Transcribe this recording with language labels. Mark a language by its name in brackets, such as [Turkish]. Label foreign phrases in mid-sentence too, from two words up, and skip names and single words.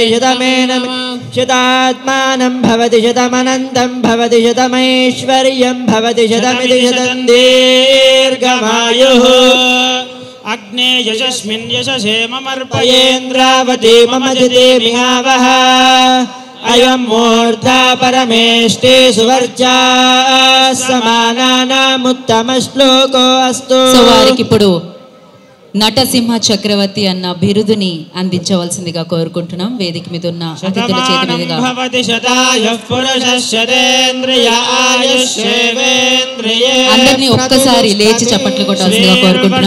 [Sanskrit] शतमेनं शतात्मानं भवति शतमनन्तं भवति शतमैश्वर्यं भवति शतमिति शतं दीर्घमायुः अग्ने यशस्मिन् यशसे ममर्पयेन्द्रावती मम जिते मिहावः अयं मूर्धा परमेष्टे सुवर्चा समानानामुत्तम श्लोको अस्तु. [Telugu] సో వారికి ఇప్పుడు నటసింహ చక్రవర్తి అన్న బిరుదుని అందించవలసిందిగా కోరుకుంటున్నాం. వేదిక మీద ఉన్న అతిథుల చేతి మీదుగా అందరినీ ఒక్కసారి లేచి చప్పట్లు కొట్టాల్సిందిగా కోరుకుంటున్నాం.